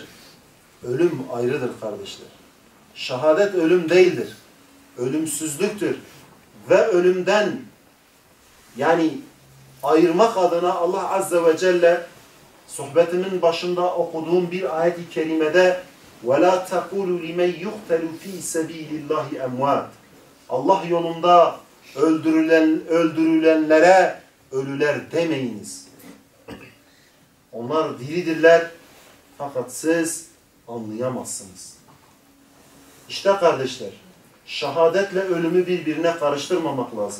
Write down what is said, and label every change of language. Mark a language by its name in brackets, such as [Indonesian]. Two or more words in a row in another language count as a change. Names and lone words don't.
[Turkish] Ölüm ayrıdır kardeşler. Şehadet ölüm değildir. Ölümsüzlüktür. Ve ölümden yani ayırmak adına Allah Azze ve Celle sohbetimin başında okuduğum bir ayet-i kerimede [Arabic] وَلَا تَقُولُوا لِمَنْ يُقْتَلُ ف۪ي سَب۪يلِ اللّٰهِ اَمْوَاتٍ [Turkish] Allah yolunda öldürülenlere ölüler demeyiniz. Onlar diridirler fakat siz anlayamazsınız. İşte kardeşler, şehadetle ölümü birbirine karıştırmamak lazım.